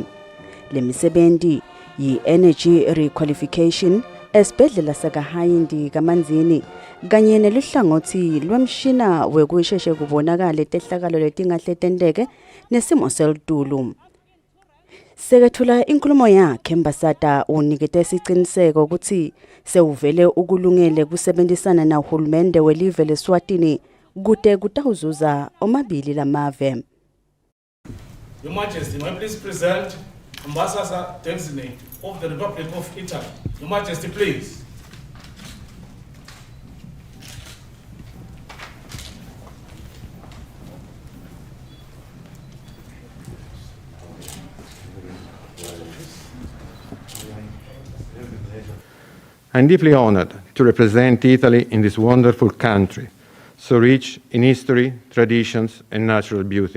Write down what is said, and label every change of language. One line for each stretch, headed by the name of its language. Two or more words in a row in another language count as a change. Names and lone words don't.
Swati: Lemisebenzi yi-
English: energy requalification
Swati: esibhedlela sakaHayindi kaManzini kanye neluhlangothi lwemshina wekusheshe kubonakala tehlakalo letingahle tenteke nesimo selitulu. Sekethula inkulumo yakhe Mbasada unikete isiqiniseko ukuthi sewuvele ukulungele kusebenzisana na uhulumende welive leSwatini kude kutawuzuza omabili lamave.
English: Your Majesty, may I please present Ambassador designate of the Republic of Italy. Your Majesty, please. I'm deeply honored to represent Italy in this wonderful country, so rich in history, traditions, and natural beauty.